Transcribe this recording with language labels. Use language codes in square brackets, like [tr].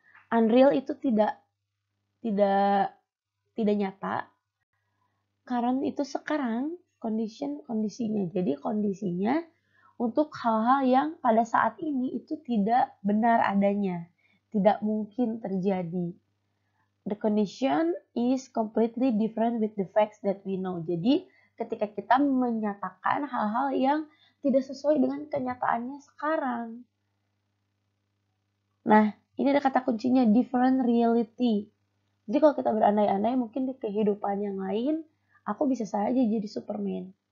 [id] Unreal itu tidak nyata. Current itu sekarang, condition kondisinya. Jadi kondisinya untuk hal-hal yang pada saat ini itu tidak benar adanya, tidak mungkin terjadi. [en] The condition is completely different with the facts that we know. [id] Jadi ketika kita menyatakan hal-hal yang tidak sesuai dengan kenyataannya sekarang. Nah, ini ada kata kuncinya different reality. Jadi kalau kita berandai-andai mungkin di kehidupan yang lain, aku bisa saja jadi Superman.